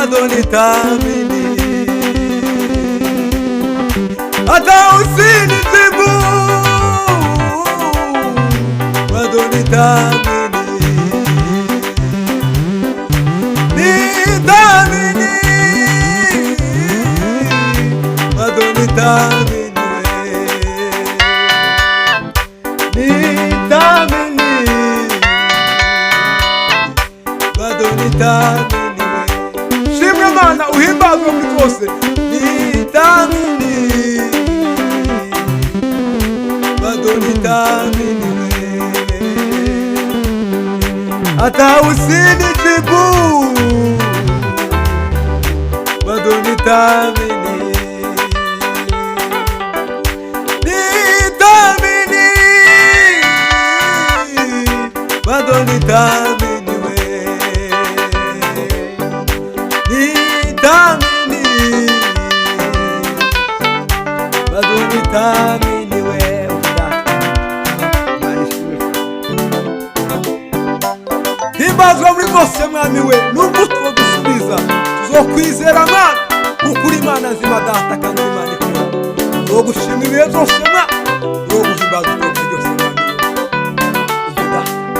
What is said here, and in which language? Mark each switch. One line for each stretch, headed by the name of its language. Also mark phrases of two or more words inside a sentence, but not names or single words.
Swahili: nitaamini, hata usinijibu bado nitaamini, nitaamini, bado nitaamini, nitaamini, bado nitaamini.
Rundi: Shimwe Mana uhimbazwe muri byose,
Swahili: nitaamini, bado nitaamini, hata usinijibu bado nitaamini, nitaamini, bado nitaamini, nitaamini, bado nitaamini
Rundi: himbazwa muri byose mwami we, nubwo twodusubiza tuzokwizera Mana kuko uri Imana nzima data kandi Imana ikora, tuzogushima ibihe byose Mana, tuzoguhimbaza iteka ryose mwami we, umva data.